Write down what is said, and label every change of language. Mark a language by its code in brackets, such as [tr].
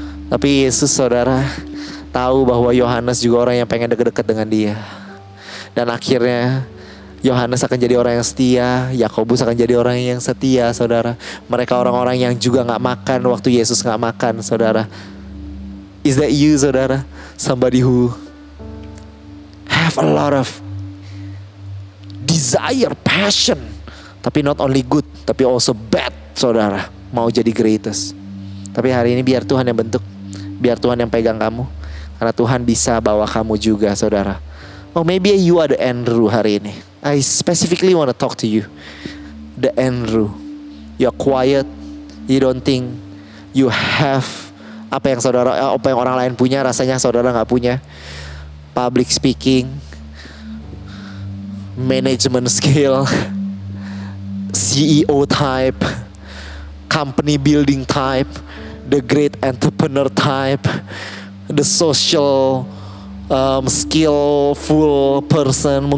[id] Tapi Yesus, saudara, tahu bahwa Yohanes juga orang yang pengen deket-deket dengan Dia. Dan akhirnya Yohanes akan jadi orang yang setia, Yakobus akan jadi orang yang setia, saudara. Mereka orang-orang yang juga gak makan waktu Yesus gak makan, saudara. [en] Is that you, saudara? Somebody who have a lot of desire, passion, tapi not only good, tapi also bad, saudara. [id] Mau jadi greatest. Tapi hari ini biar Tuhan yang bentuk, biar Tuhan yang pegang kamu, karena Tuhan bisa bawa kamu juga, saudara. [en] Oh, maybe you are the Andrew [id] hari ini. [en] I specifically want to talk to you. The Andrew. You're quiet. You don't think you have [id] apa yang orang lain punya, rasanya saudara gak punya. [en] Public speaking, management skill, CEO type, company building type, the great entrepreneur type, the social skillful person.